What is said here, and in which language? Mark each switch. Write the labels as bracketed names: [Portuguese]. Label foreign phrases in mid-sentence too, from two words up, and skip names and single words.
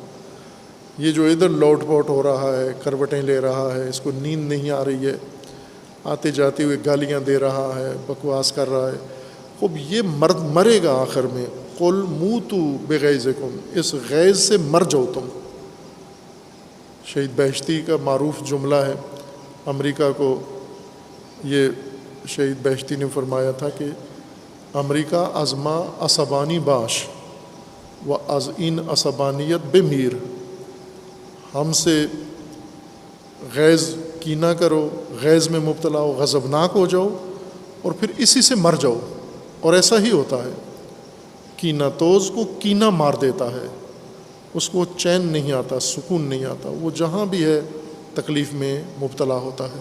[Urdu] یہ جو ادھر لوٹ پوٹ ہو رہا ہے، کروٹیں لے رہا ہے، اس کو نیند نہیں آ رہی ہے، آتے جاتے ہوئے گالیاں دے رہا ہے، بکواس کر رہا ہے، خوب یہ مرے گا آخر میں، [Arabic] قل موتوا بغیظکم، [Urdu] اس غیظ سے مر جاؤ تم۔ شہید بہشتی کا معروف جملہ ہے، امریکہ کو یہ شہید بہشتی نے فرمایا تھا کہ امریکہ [Persian] از ما عصبانی باش و از این عصبانیت بمیر، [Urdu] ہم سے غیظ کینہ کرو، غیظ میں مبتلا ہو، غضبناک ہو جاؤ اور پھر اسی سے مر جاؤ۔ اور ایسا ہی ہوتا ہے، کینہ توز کو کینہ مار دیتا ہے، اس کو چین نہیں آتا، سکون نہیں آتا، وہ جہاں بھی ہے تکلیف میں مبتلا ہوتا ہے۔